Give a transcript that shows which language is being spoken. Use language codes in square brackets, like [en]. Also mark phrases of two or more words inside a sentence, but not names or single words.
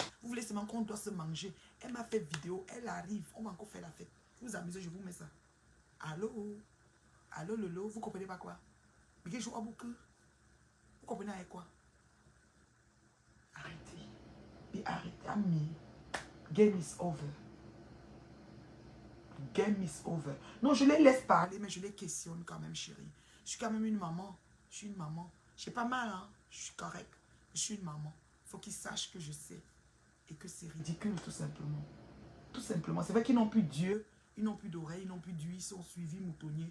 [fr] Vous voulez seulement qu'on doit se manger. Elle m'a fait vidéo, elle arrive. On va encore faire la fête. Vous vous amusez, je vous mets ça. Allô? Allô, Lolo? Vous comprenez pas quoi? Mais joue à beaucoup. Vous comprenez avec quoi? Arrêtez. Mais arrêtez. Ami. [en] Game is over. Game is over. [fr] Non, je les laisse parler, mais je les questionne quand même, chérie. Je suis quand même une maman. Je suis une maman. J'ai pas mal, hein. Je suis correcte. Je suis une maman. Il faut qu'ils sachent que je sais. Et que c'est ridicule, tout simplement. Tout simplement. C'est vrai qu'ils n'ont plus d'yeux, ils n'ont plus d'oreilles, ils n'ont plus d'huile, ils sont suivis moutonniers.